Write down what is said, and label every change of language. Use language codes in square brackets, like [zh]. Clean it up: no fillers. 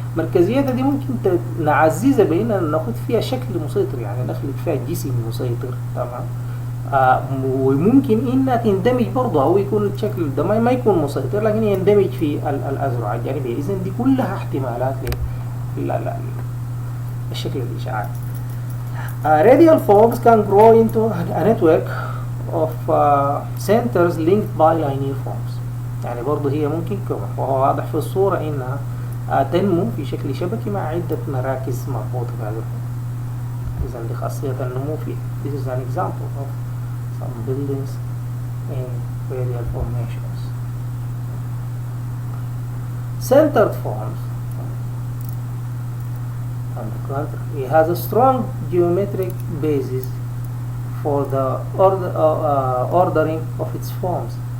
[ar] مركزيتها دي ممكن نعززها بأننا ناخد فيها شكل مسيطر، يعني نخلق فيها جسم مسيطر. تمام، وممكن انها تندمج برضه او يكون الشكل ده ما يكون مسيطر لكن يندمج في الأذرع الجانبية. اذا دي كلها احتمالات للشكل الإشعاعي. [en] Radial forms can grow into a network of centers linked by linear forms. [ar] يعني برضه هي ممكن كما وهو واضح في الصورة انها تنمو في شكل شبكي مع عدة مراكز مربوطة بهذا. إذا دي خاصية النمو فيها. [en] This is an example of some buildings in radial formations. Centered forms, on the contrary, it has a strong geometric basis for the ordering of its forms.